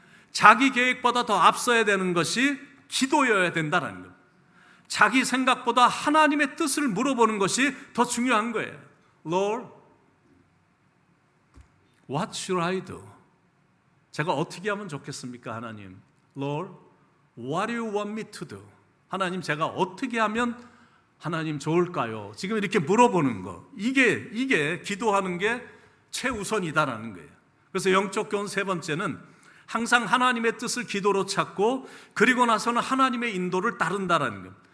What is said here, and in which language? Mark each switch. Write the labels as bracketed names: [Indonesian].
[Korean] 자기 계획보다 더 앞서야 되는 것이 기도여야 된다라는 겁니다. 자기 생각보다 하나님의 뜻을 물어보는 것이 더 중요한 거예요. [English] Lord, what should I do? [Korean] 제가 어떻게 하면 좋겠습니까? [English] 하나님, Lord, what do you want me to do? [Korean] 하나님, 제가 어떻게 하면 하나님 좋을까요? 지금 이렇게 물어보는 거, 이게 기도하는 게 최우선이다라는 거예요. 그래서 영적 교훈 세 번째는 항상 하나님의 뜻을 기도로 찾고 그리고 나서는 하나님의 인도를 따른다라는 것.